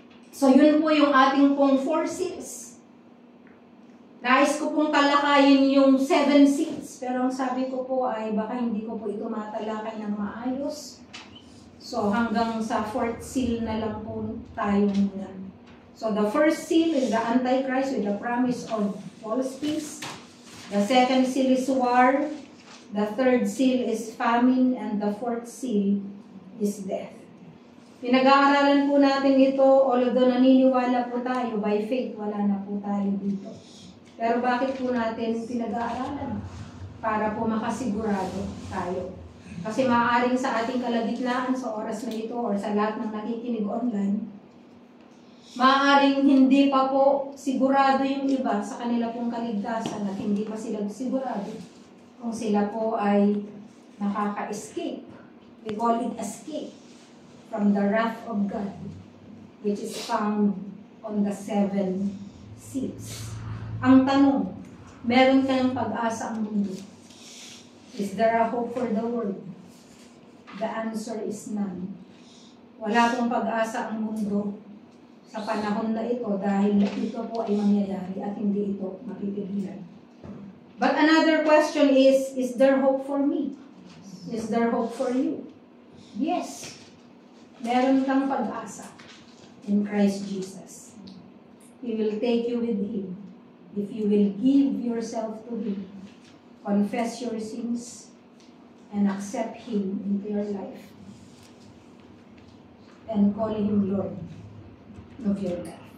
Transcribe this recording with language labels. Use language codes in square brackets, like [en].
[tl] So yun po yung ating pong 4 seals. Nais ko pong talakayin yung 7 seals, pero ang sabi ko po ay baka hindi ko po ito matalakay ng maayos. So, hanggang sa 4th seal na lang po tayo muna. [en] So, the first seal is the Antichrist with the promise of false peace. The second seal is war. The third seal is famine. And the fourth seal is death. [tl] Pinag-aaralan po natin ito, although naniniwala po tayo, by faith, wala na po tayo dito. Pero bakit po natin pinag-aaralan? Para po makasigurado tayo. Kasi maaaring sa ating kalagitnaan sa oras na ito or sa lahat ng nakikinig online, maaaring hindi pa po sigurado yung iba sa kanila pong kaligtasan at hindi pa sila sigurado kung sila po ay nakaka-escape. [en] We call it escape from the wrath of God, which is found on the 7 seals. [tl] Ang tanong, meron kayong pag-asa ang mundo? [en] Is there a hope for the world? The answer is none. [tl] Wala pong pag-asa ang mundo sa panahon na ito dahil ito po ay mangyayari at hindi ito mapipigilan. [en] But another question is there hope for me? Is there hope for you? Yes. [tl] Meron kang pag-asa [en] in Christ Jesus. He will take you with Him. If you will give yourself to Him, confess your sins, and accept Him into your life, and call Him Lord of your life.